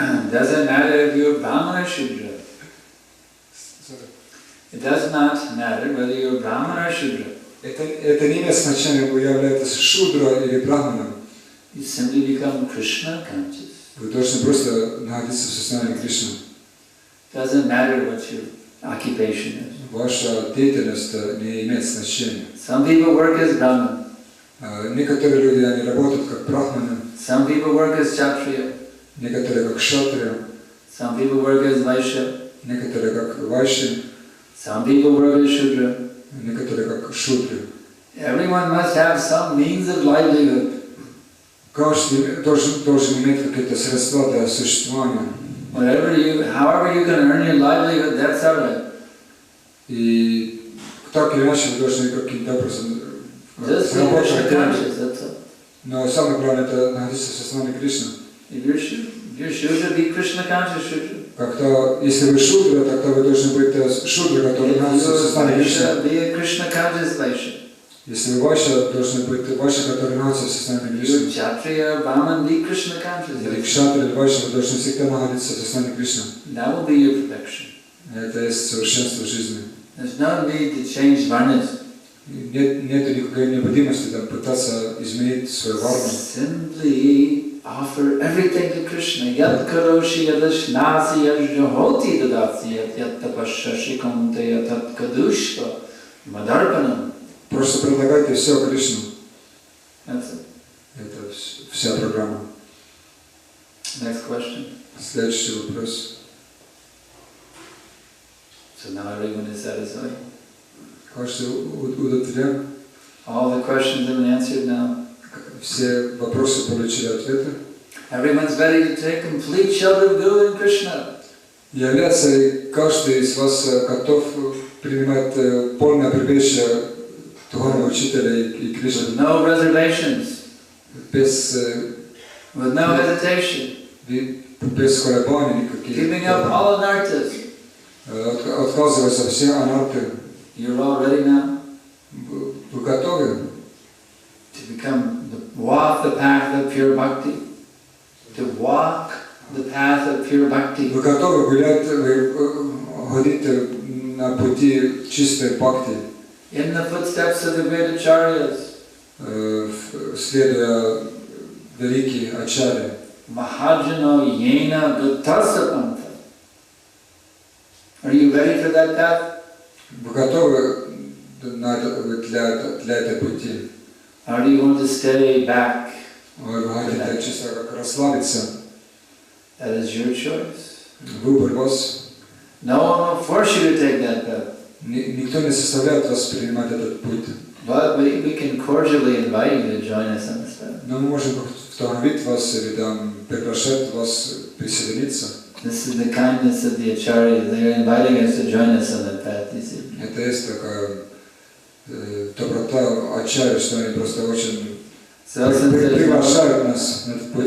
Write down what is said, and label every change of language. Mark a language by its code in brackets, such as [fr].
[en] Doesn't matter if you're Brahman or Shudra. It does not matter whether you're Brahman or Shudra. [ru] Это не имеет значения, вы являетесь Шудра или Брахманом. [en] You simply become Krishna conscious. [ru] Вы должны просто находиться в сознании Кришны. [en] Doesn't matter what your occupation is. [ru] Ваша деятельность не имеет значения. [en] Some people work as Brahman. [ru] Некоторые люди они работают как брахманы. [en] Some people work as Kshatriya. [ru] Некоторые как Кшатрия. [en] Some people work as Vaishya. [ru] Некоторые как Вайши. [en] Some people work as Shudra. [ru] Некоторые как Шудри. [en] Everyone must have some means of livelihood. [ru] Каждый должен иметь какие-то средства для существования. [en] However you can earn your livelihood, that's all right. [ru] И так или иначе вы должны каким-то образом заработать. Но самое главное это находиться в сознании Кришны. [en] If you're Shudra, be Krishna conscious Shudra. [ru] Когда, если вы Шудра, тогда вы должны быть Шудра, который находится в сознании Кришны. [en] Be a Krishna conscious Vaishya. [ru] Если вы Вайша, должны быть Вайша, который находится в сознании Кришны. [en] Kshatriya, Brahman, be Krishna conscious. [ru] Или Кшатри, или Вайша, вы должны всегда находиться в сознании Кришны. [en] That will be your perfection. [ru] Это есть совершенство жизни. [en] There's no need to change varnas. [ru] Нет никакой необходимости пытаться изменить свою варну. [en] Simply offer everything to Krishna. [sa] Yad karoshi yadashnasi yajahoti dadasi yad tapashashi konte yad kadushva madarpanam. [ru] Просто предлагайте все Кришну. [en] That's it. [ru] Это вся программа. [en] Next question. [ru] Следующий вопрос. [en] So now everyone is satisfied. [ru] Каждый удовлетворен. [en] All the questions have been answered now. [ru] Все вопросы получили ответы. [en] Everyone's ready to take complete shelter of Guru and Krishna. [ru] Является ли каждый из вас готов принимать полное прибежище духовного учителя и Кришны? [en] With no reservations. [ru] Без [en] with no hesitation. [ru] Без колебаний никаких. [en] Giving up all anarthas. [ru] Отказываясь от всех анарты. [en] You're all ready now? [ru] Вы готовы? [en] To walk the path of pure bhakti. To walk the path of pure bhakti. [ru] Вы готовы гулять, ходить на пути чистой бхакти? [en] In the footsteps of the great acharyas. [ru] Следуя великие ачарьи. [sa] Mahajano yena guttasapanta. [en] Are you ready for that path? [ru] Вы готовы для этой пути? [en] Or do you want to stay back? [ru] Вы хотите чисто как расслабиться? [en] That is your choice. [ru] Выбор вас. [en] No one will force you to take that path. [ru] Никто не заставляет вас принимать этот путь. [en] But we can cordially invite you to join us on this path. [ru] Но мы можем вдохновить вас или там приглашать вас присоединиться. [en] This is the kindness of the Acharyas. They are inviting us to join us on that path, you see. [ru] Это есть такая доброта Ачарьи, что они просто очень приглашают нас на этот путь.